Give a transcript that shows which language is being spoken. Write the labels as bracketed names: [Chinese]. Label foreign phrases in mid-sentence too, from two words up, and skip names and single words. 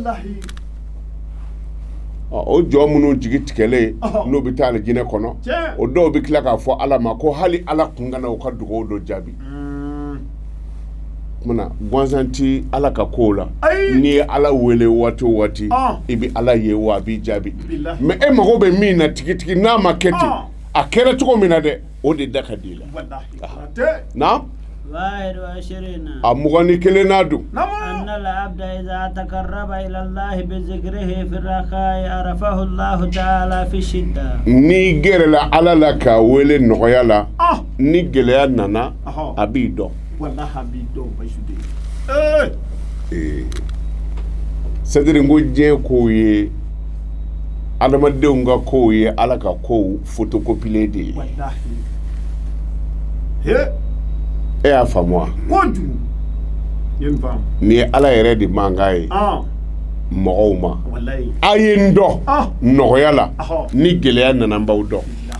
[Bambara] o jɔ minnu jigi tigɛlen n'o bɛ taa ali jinɛ kɔnɔ o dɔw bɛ tila k'a fɔ ala ma ko hali ala kun kana u ka dugawu dɔ jaabi mana gansan ti ala ka kow la n'i ye ala wele waati o waati i bɛ ala ye wa a b'i jaabi mais e mago bɛ min na tigitigi n'a ma kɛ ten a kɛra cogo min na dɛ o de da ka di i la na a 21 n'a dun [Arabic] أن العبد إذا تقرب إلى الله بذكره في الرخاء عرفه الله تعالى في الشدة [Bambara] ni gɛrɛla ala la ka wele nɔgɔya la ni gɛlɛya nana a b'i dɔn [French] c'est-à-dire [Bambara] ko diɲɛ kow ye adamadenw ka kow ye ala ka kow photocopier de ye e y'a faamu wa ni ye ala yɛrɛ de mankan ye mɔgɔw ma a ye n dɔn nɔgɔya la ni gɛlɛya nana n b'aw dɔn